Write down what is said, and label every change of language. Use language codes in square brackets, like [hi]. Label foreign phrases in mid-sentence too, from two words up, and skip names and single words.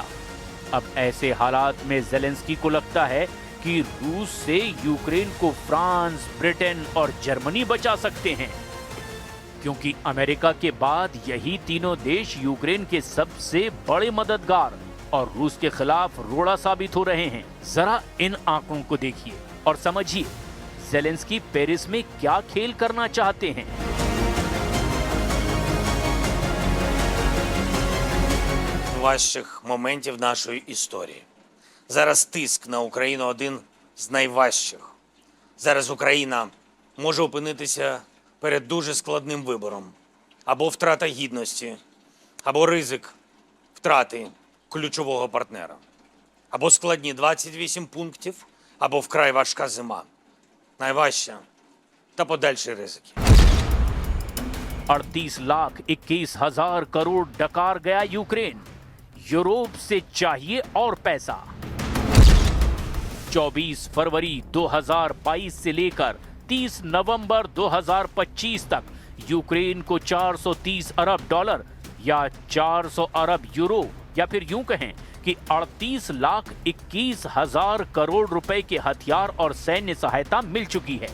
[hi] अब ऐसे हालात में जेलेंस्की को लगता है कि रूस से यूक्रेन को फ्रांस, ब्रिटेन और जर्मनी बचा सकते हैं, क्योंकि अमेरिका के बाद यही तीनों देश यूक्रेन के सबसे बड़े मददगार और रूस के खिलाफ रोड़ा साबित हो रहे हैं। जरा इन आंकड़ों को देखिए और समझिए जेलेंस्की पेरिस में क्या खेल करना चाहते हैं। [uk] Важчих моментів нашої історії. Зараз тиск на Україну один з найважчих. Зараз Україна може опинитися перед дуже складним вибором. Або втрата гідності, або ризик втрати ключового партнера. Або складні 28 пунктів, або вкрай важка зима. Найважча та подальші ризики. [hi] 38,21,000 करोड़ डकार गया यूक्रेन। यूरोप से चाहिए और पैसा। 24 फरवरी 2022 से लेकर 30 नवंबर 2025 तक यूक्रेन को 430 अरब डॉलर या 400 अरब यूरो या फिर यूं कहें कि 38,21,000 करोड़ रुपए के हथियार और सैन्य सहायता मिल चुकी है।